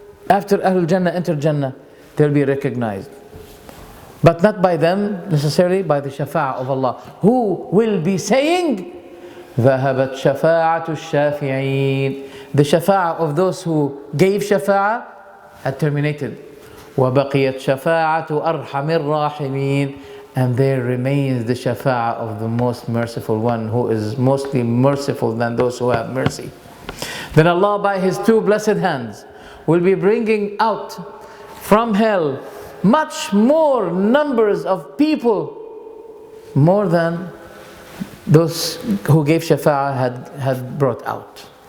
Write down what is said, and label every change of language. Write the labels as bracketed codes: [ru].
[en] After Ahlul Jannah enter Jannah, they'll be recognized. But not by them necessarily, by the shafa'ah of Allah. Who will be saying, [ar] ذهبت شفاعة الشافعين. [en] The shafa'ah of those who gave shafa'ah had terminated. [ar] وبقيت شفاعة أرحم الراحمين. [en] And there remains the shafa'ah of the most merciful one, who is mostly merciful than those who have mercy. Then Allah, by His two blessed hands, will be bringing out from hell much more numbers of people, more than those who gave shafa'ah had brought out.